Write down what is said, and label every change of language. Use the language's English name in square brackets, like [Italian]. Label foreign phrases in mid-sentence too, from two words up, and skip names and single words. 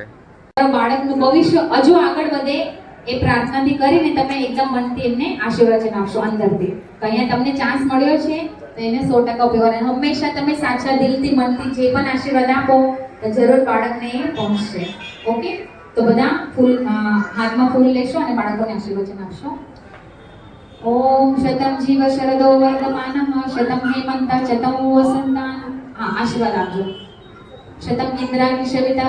[Gujarati] બાળકનું ભવિષ્ય હજુ આગળ વધે એ પ્રાર્થનાથી કરીને તમે એકદમ મનથી એમને આશીર્વચન આપશો અંદરથી. તો અહીંયા તમને ચાન્સ મળ્યો છે તો એને 100% ઉપયોગ કરો. હંમેશા તમે સાચા દિલથી મનથી જે પણ આશીર્વાદ આપો તો જરૂર બાળકને એ પહોંચશે. ઓકે? તો બધા ફૂલ હાથમાં ફૂલ લેશો અને બાળકોને આશીર્વચન આપશો. [Sanskrit] ओम शतम जीव शरदो वर्धमानः शतम हेमंत शतम वसंतान [Gujarati] આશીર્વાદ આપજો [Sanskrit] शतम इंद्राग्नि शविता